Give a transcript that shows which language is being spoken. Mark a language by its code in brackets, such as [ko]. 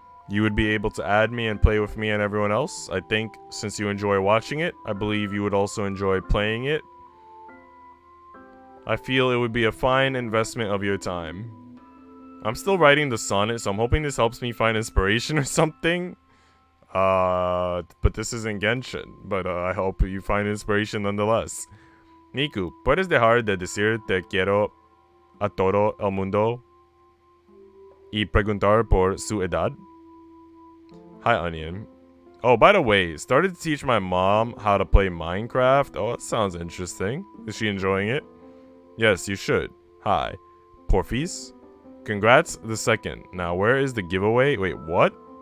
[en] You would be able to add me and play with me and everyone else. I think since you enjoy watching it, I believe you would also enjoy playing it. I feel it would be a fine investment of your time. I'm still writing the sonnet, so I'm hoping this helps me find inspiration or something. But this isn't Genshin. But I hope you find inspiration nonetheless. [es] Niku, ¿puedes dejar de decir te quiero a todo el mundo y preguntar por su edad? [en] Hi, Onion. Oh, by the way, started to teach my mom how to play Minecraft. Oh, that sounds interesting. Is she enjoying it? Yes, you should. Hi. [es] Porfis? [en] Congrats the second. Now, where is the giveaway? Wait, what?